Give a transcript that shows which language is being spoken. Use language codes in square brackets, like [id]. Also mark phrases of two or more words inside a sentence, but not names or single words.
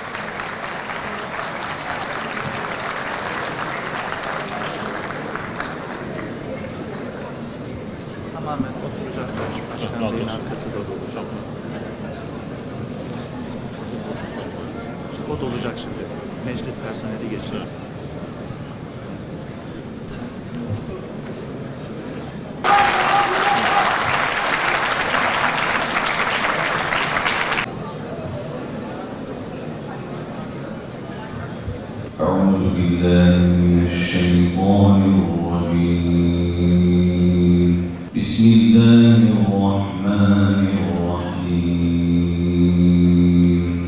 [tr] Tamamen oturacaklar. Başkan Bey'in arkası da dolu. İşte o dolacak şimdi. Meclis personeli geçiyor. [ar] أعوذ بالله من الشيطان الرجيم بسم الله الرحمن الرحيم